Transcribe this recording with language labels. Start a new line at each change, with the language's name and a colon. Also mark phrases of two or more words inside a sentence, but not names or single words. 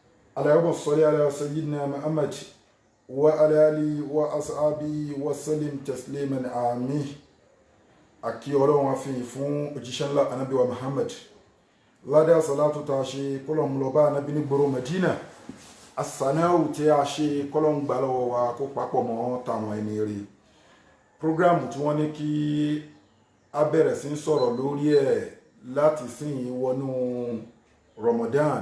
Arabic: اللهم صل على سيدنا محمد وعلى آله وأصحابه وسلم تسليما آمين.
Yoruba: Akí Ọlọ́run àfihàn fún òjíṣẹ́ ńlá Ànábì wa Muhammad. Ládé àsàlátù tá a ṣe kọ́lọ̀mù lọ bá Ànábì ní gbòòrò Medina. Àsànáwù tí a ṣe kọ́lọ̀mù gbà lọ́wọ́ wa kó papọ̀ mọ́ tàwọn ẹni rí. Prógráàmù tí wọ́n ní kí a bẹ̀rẹ̀ sí sọ̀rọ̀ lórí ẹ̀ láti sìn wọnú Ramadan.